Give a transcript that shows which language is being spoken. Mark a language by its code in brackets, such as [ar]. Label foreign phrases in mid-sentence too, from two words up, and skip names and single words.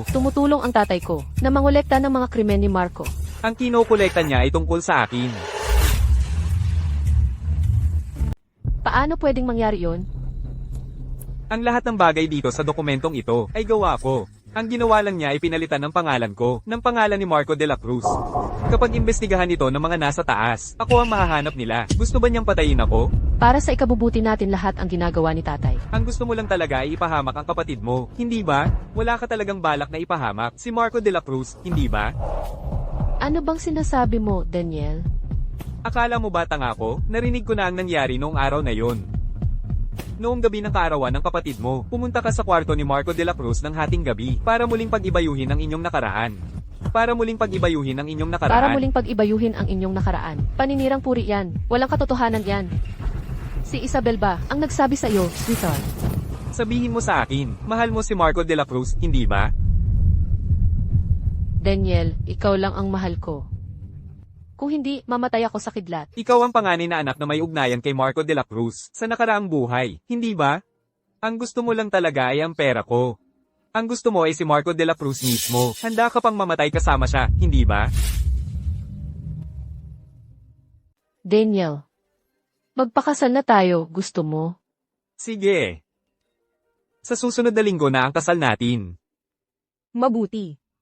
[tl] Tumutulong ang tatay ko na mangolekta ng mga krimen ni Marco. Ang kinokolekta niya ay tungkol sa akin. Paano pwedeng mangyari yon? Ang lahat ng bagay dito sa dokumentong ito ay gawa ko. Ang ginawa lang niya ay pinalitan ng pangalan ko, ng pangalan ni Marco de la Cruz. Kapag imbestigahan ito ng mga nasa taas, ako ang mahahanap nila. Gusto ba niyang patayin ako? Para sa ikabubuti natin lahat ang ginagawa ni tatay. Ang gusto mo lang talaga ay ipahamak ang kapatid mo, hindi ba? Wala ka talagang balak na ipahamak si Marco de la Cruz, hindi ba? Ano bang sinasabi mo, Daniel? Akala mo ba tanga ako? Narinig ko na ang nangyari noong araw na yon. Noong gabi ng kaarawan ng kapatid mo, pumunta ka sa kwarto ni Marco de la Cruz ng hating gabi para muling pag-ibayuhin ang inyong nakaraan. Para muling pag-ibayuhin ang inyong nakaraan. Para muling pag-ibayuhin ang inyong nakaraan. Paninirang puri yan. Walang katotohanan yan. Si Isabel ba ang nagsabi sa iyo, sweetheart? Sabihin mo sa akin, mahal mo si Marco de la Cruz, hindi ba? Daniel, ikaw lang ang mahal ko. Kung hindi, mamatay ako sa kidlat. Ikaw ang panganay na anak na may ugnayan kay Marco de la Cruz sa nakaraang buhay, hindi ba? Ang gusto mo lang talaga ay ang pera ko. Ang gusto mo ay si Marco de la Cruz mismo. Handa ka pang mamatay kasama siya, hindi ba? Daniel, magpakasal na tayo, gusto mo? Sige. Sa susunod na linggo na ang kasal natin. Mabuti.